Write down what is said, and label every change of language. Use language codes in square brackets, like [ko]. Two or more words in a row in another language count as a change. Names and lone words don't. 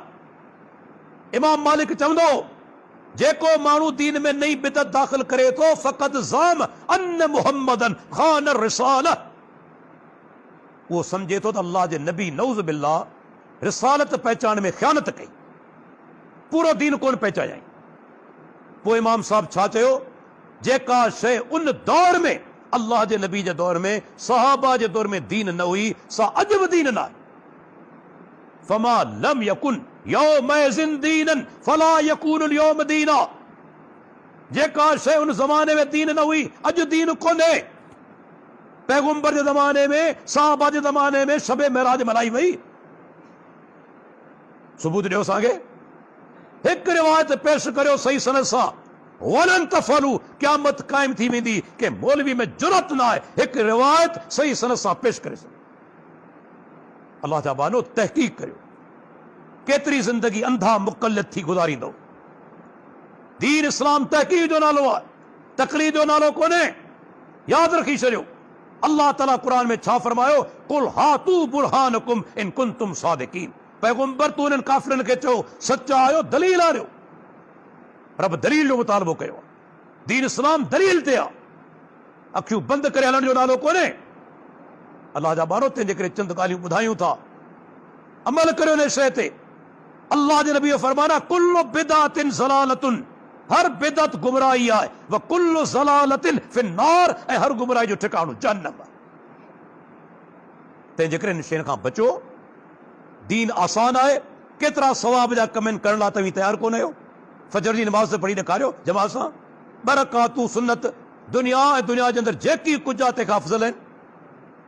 [sd] इमाम मालिक चवंदो, जेको माण्हू दीन में नई बिदत दाख़िल करे थो, फ़क़त [ar] زعم أن محمدا خان الرسالة, [sd] उहो सम्झे थो त अल्लाह जे नबी [ar] نعوذ بالله [sd] रिसालत पहचान में ख़ियानत कई, पूरो दीन कोन पहचायाई। पोइ इमाम साहब छा चयो? जेका शइ उन दौर में, अल्लाह जे नबी जे दौर में, सहाबा जे दौर में दीन न हुई, सा अॼु बि दीन न आहे। [ar] فما لم يكن يومئذ دينا فلا يكون اليوم دينا. [sd] जेका शइ उन ज़माने में दीन न हुई, अॼु दीन कोन्हे। पैगंबर जे ज़माने में, सहाबा जे ज़माने में शब महराज मल्हाई वई। सबूत ॾियो असांखे, हिकु रिवायत पेश करियो सही सनद सां, [ar] ولن تفعلوا, [sd] क़यामत क़ाइम थी वेंदी के मौलवी में जुरत न आहे हिकु रिवायत सही सनद सां पेश करे सघे। अल्लाह जा बानो तहक़ीक़ करियो, केतिरी ज़िंदगी अंधा मुक़ल्लिद थी गुज़ारींदो। दीन इस्लाम तहक़ीक़ जो नालो आहे, तक़लीद जो नालो कोन्हे, यादि रखी छॾियो। अल्लाह ताला क़ुरान में छा फरमायो? [ar] قل هاتوا برهانكم إن كنتم صادقين. [sd] पैगंबर तू इन्हनि काफ़िरनि खे चओ, सचा आहियो, दलील आहियो। रब दलील जो मुतालबो कयो आहे। दीन इस्लाम दलील ते आहे, अखियूं बंदि करे हलण जो नालो कोन्हे। अल्लाह जा बारो, तंहिंजे करे चंद ॻाल्हियूं ॿुधायूं था, अमल करियो हिन शइ ते। अल्लाह जे नबी फरमाना, [ar] كل بدعة ضلالة, [sd] हर बिदअत गुमराही आहे, [ar] وكل ضلالة في النار, [sd] ऐं हर गुमराही जो ठिकाणो जहन्नम आहे। तंहिंजे करे हिन शयुनि खां बचो। दीन आसान आहे, केतिरा सवाब जा कम आहिनि, करण लाइ तव्हीं तयारु कोन आहियो। फजर जी नमाज़ पढ़ी ॾेखारियो जमात सां, 2 रकातूं सुन्नत, दुनिया ऐं दुनिया जे अंदरि जेकी कुझु आहे तंहिंखां अफ़ज़ल आहिनि।